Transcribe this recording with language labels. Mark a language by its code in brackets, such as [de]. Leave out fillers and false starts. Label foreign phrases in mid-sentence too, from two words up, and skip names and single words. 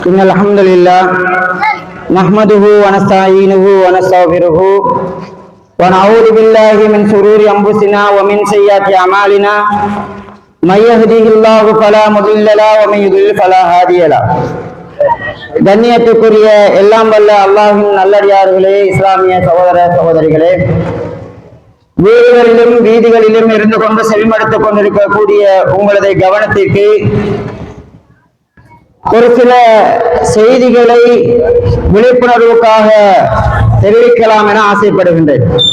[ar] إن الحمد لله نحمده ونستعينه ونستغفره ونعوذ بالله من شرور أنفسنا ومن سيئات أعمالنا من يهده الله فلا مضل له ومن يضلل فلا هادي له. [ta] கண்ணியத்துக்குரிய எல்லாம் வல்ல அல்லாஹ்வின் நல்லடியார்களே, இஸ்லாமிய சகோதர சகோதரிகளே, வீடுகளிலும் வீதிகளிலும் இருந்து கொண்டு செவிமடுத்துக் கொண்டிருக்கக்கூடிய உங்களது கவனத்திற்கு ஒரு சில செய்திகளை விழிப்புணர்வுக்காக தெரிவிக்கலாம் என ஆசைப்படுகின்றேன்.